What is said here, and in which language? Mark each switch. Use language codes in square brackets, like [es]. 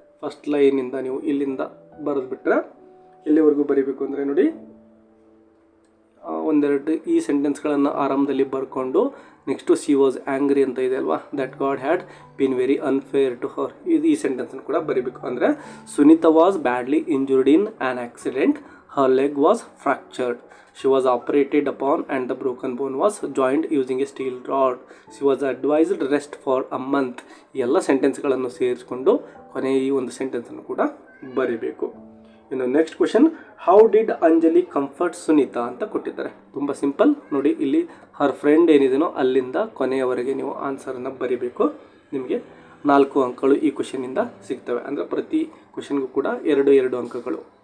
[kn] First ಲೈನಿಂದ ನೀವು ಇಲ್ಲಿಂದ ಬರೆದ್ಬಿಟ್ರೆ ಇಲ್ಲಿವರೆಗೂ ಬರೀಬೇಕು ಅಂದರೆ ನೋಡಿ, ಒಂದೆರಡು ಈ ಸೆಂಟೆನ್ಸ್ಗಳನ್ನು ಆರಂಭದಲ್ಲಿ ಬರ್ಕೊಂಡು ನೆಕ್ಸ್ಟು [en] she was angry [kn] ಅಂತ ಇದೆ ಅಲ್ವಾ, [en] That God had been very unfair to her. [kn] ಈ ಸೆಂಟೆನ್ಸನ್ನು ಕೂಡ ಬರೀಬೇಕು. ಅಂದರೆ [en] Sunita was badly injured in an accident. Her leg was fractured. She was operated upon and the broken bone was joined using a steel rod. She was advised rest for a month. [kn] ಎಲ್ಲ ಸೆಂಟೆನ್ಸ್ಗಳನ್ನು ಸೇರಿಸ್ಕೊಂಡು ಕೊನೆಯ ಈ ಒಂದು ಸೆಂಟೆನ್ಸನ್ನು ಕೂಡ ಬರೀಬೇಕು. [en] ಇನ್ನು next question, how did Anjali comfort Sunita [kn] ಅಂತ ಕೊಟ್ಟಿದ್ದಾರೆ. ತುಂಬ ಸಿಂಪಲ್ ನೋಡಿ, ಇಲ್ಲಿ ಹರ್ ಫ್ರೆಂಡ್ ಏನಿದೆನೋ ಅಲ್ಲಿಂದ ಕೊನೆಯವರೆಗೆ ನೀವು ಆನ್ಸರನ್ನು ಬರೀಬೇಕು. ನಿಮಗೆ 4 ಅಂಕಗಳು ಈ ಕ್ವಶನಿಂದ ಸಿಗ್ತವೆ. ಅಂದರೆ ಪ್ರತಿ ಕ್ವಶನ್ಗೂ ಕೂಡ 2 ಅಂಕಗಳು.